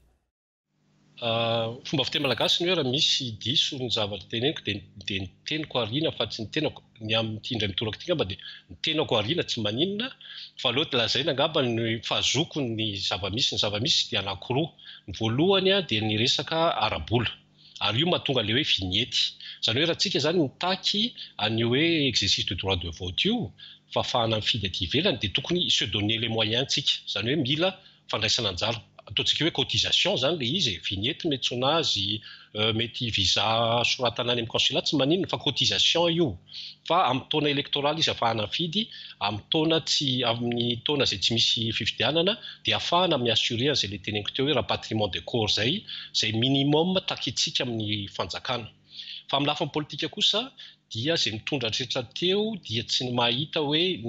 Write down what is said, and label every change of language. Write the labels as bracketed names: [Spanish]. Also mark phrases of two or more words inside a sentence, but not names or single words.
[Malagasy] Fomba fiteny malagasy ny hoe raha misy diso ny zavatra teneniko dia ny teniko ariana fa tsy ny tenako ny amin'ity indray mitoraka ity ngamba dia ny tenako ariana tsy maninona fa loatra lazaina ngamba ny fahazoko ny zavamisy dia anankiroa ny voalohany dia ny resaka arabola ary io mahatonga ilay hoe vignety zany hoe raha tsika zany mitaky any hoe [French] exercice de droit de vote [Malagasy] io fa ahafahana mifidy aty ivelany dia tokony [French] se donner les moyens [Malagasy] tsika zany hoe mila fandraisana anjara ataontsika hoe cotisation zany le izy vignety mety azy mety visa soratana any amin'ny consulat tsy maninona fa cotisation io fa amin'ny taona électorale izy ahafahana mifidy amin'ny taona izay tsy misy fifidianana dia ahafahana amin'ny assuré an'izay le teneniko teo hoe [French] rapatriement de corps [Malagasy] zay minimum takitsika amin'ny fanjakana fa amin'ny lafiny politika kosa dia izay mitondra rehetra teo dia tsy ny mahita hoe ny